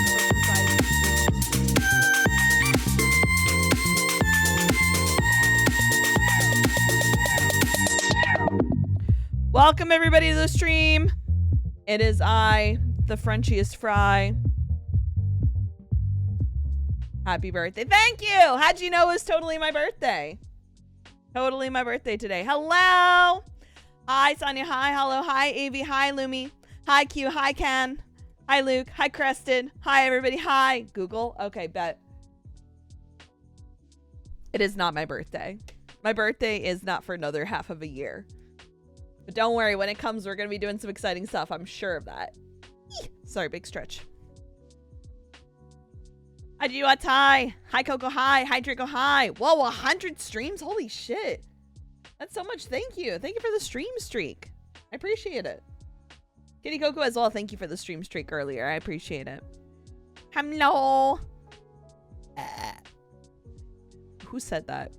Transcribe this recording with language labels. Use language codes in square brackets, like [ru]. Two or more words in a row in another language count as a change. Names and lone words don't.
[en] Welcome everybody to the stream. It is I, the Frenchiest Fry. Happy birthday. Thank you. How'd you know it was totally my birthday? Totally my birthday today. Hello. Hi, Sonia. Hi, hello. Hi, Avi. Hi, Lumi. Hi, Q. Hi, Ken. Hi, Luke. Hi, Creston. Hi, everybody. Hi, Google. Okay, bet. It is not my birthday. My birthday is not for another half of a year. But don't worry, when it comes, we're going to be doing some exciting stuff. I'm sure of that. Sorry, big stretch. Hi, Jiwat. Hi. Hi, Coco. Hi. Hi, Draco. Hi. Whoa, 100 streams? Holy shit. That's so much. Thank you. Thank you for the stream streak. I appreciate it. Kitty Coco as well. Thank you for the stream streak earlier. I appreciate it. Hello. Who said that?